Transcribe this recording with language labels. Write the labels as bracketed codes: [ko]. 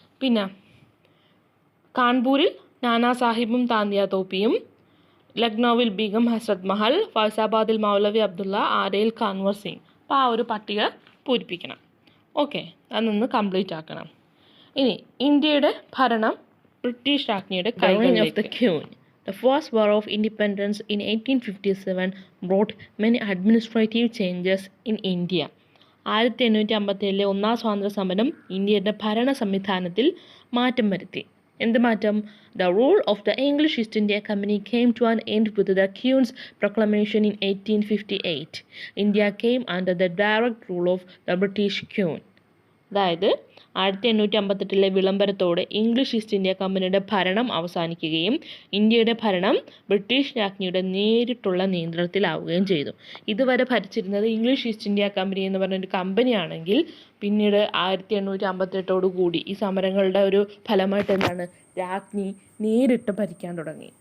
[ml] പിന്നെ കാൺപൂരിൽ നാനാ സാഹിബും താന്തിയ തോപ്പിയും, ലക്നൌവിൽ ബീഗം ഹസ്രത് മഹൽ, ഫൈസാബാദിൽ മൗലവി അബ്ദുള്ള, ആരയിൽ കാൻവർ സിംഗ്. അപ്പോൾ ആ ഒരു പട്ടിക പൂരിപ്പിക്കണം. ഓക്കെ, അതൊന്ന് കംപ്ലീറ്റ് ആക്കണം. ഇനി ഇന്ത്യയുടെ ഭരണം ബ്രിട്ടീഷ് രാജ്ഞിയുടെ കൈകളിലേക്ക്. [en] The First War of Independence in 1857 brought many administrative changes in India. [ml] 1857 ഒന്നാം സ്വാതന്ത്ര്യ സമരം ഇന്ത്യയുടെ ഭരണ സംവിധാനത്തിൽ മാറ്റം വരുത്തി. എന്ത് മാറ്റം? [en] The rule of the English East India Company came to an end with the Queen's Proclamation in 1858. India came under the direct rule of the British Queen. [ml] അതായത് 1858 വിളംബരത്തോടെ ഇംഗ്ലീഷ് ഈസ്റ്റ് ഇന്ത്യ കമ്പനിയുടെ ഭരണം അവസാനിക്കുകയും ഇന്ത്യയുടെ ഭരണം ബ്രിട്ടീഷ് രാജ്ഞിയുടെ നേരിട്ടുള്ള നിയന്ത്രണത്തിലാവുകയും ചെയ്തു. ഇതുവരെ ഭരിച്ചിരുന്നത് ഇംഗ്ലീഷ് ഈസ്റ്റ് ഇന്ത്യ കമ്പനി എന്ന് പറഞ്ഞൊരു കമ്പനിയാണെങ്കിൽ പിന്നീട് 1858 കൂടി ഈ സമരങ്ങളുടെ ഒരു ഫലമായിട്ട് രാജ്ഞി നേരിട്ട് ഭരിക്കാൻ തുടങ്ങി.